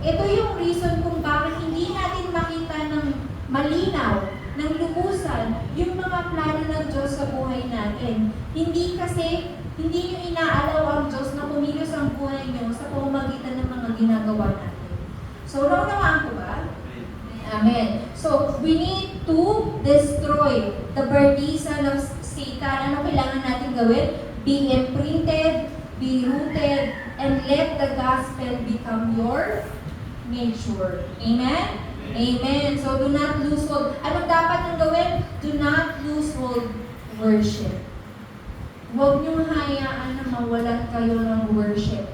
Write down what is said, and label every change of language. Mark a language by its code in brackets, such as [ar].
[tl] Ito yung reason kung bakit hindi natin makita ng malinaw, ng lubusan, yung mga plano ng Diyos sa buhay natin. Hindi nyo inaalaw ang Diyos na kumilos ang buhay nyo sa pamamagitan ng mga ginagawa natin. So, naunawaan ko ba? Amen. [en] So, we need to destroy the baptism of Satan. [tl] Ano kailangan natin gawin? [en] Be imprinted, be rooted, and let the gospel become your nature. Amen? Amen. So, do not lose hold. [tl] Anong dapat nang gawin? [en] Do not lose hold worship. [tl] Huwag niyong hayaan na mawalan kayo ng worship.